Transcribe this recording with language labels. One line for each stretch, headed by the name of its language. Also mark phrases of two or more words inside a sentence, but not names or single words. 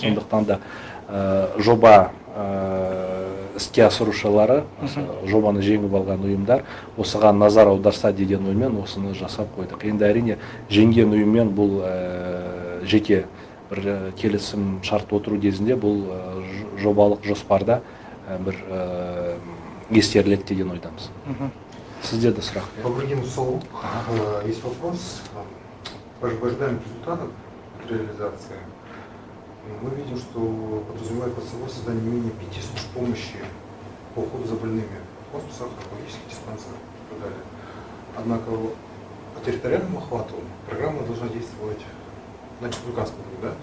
Kazakh: Сондықтан да жоба іске асырушылары, жобаны жеңіп алған ұйымдар осыған назар аударса деген оймен осыны жасап қойдық. Енді әрине жеңген ұйыммен бұл жеке бір келісім шарт отыру кезінде бұл жобалық жоспарда бір ескеріледі деген ойдамыз. Сіздерде сұрақ?
Russian: Добрый день, Саул. Есть вопрос. В ожидании результатов реализации мы видим, что подразумевает под собой создание не менее 5 служб помощи по уходу за больными, хосписах, онкологических диспансерах и так далее. Однако по территориальному охвату программа должна действовать на республиканском уровне, да?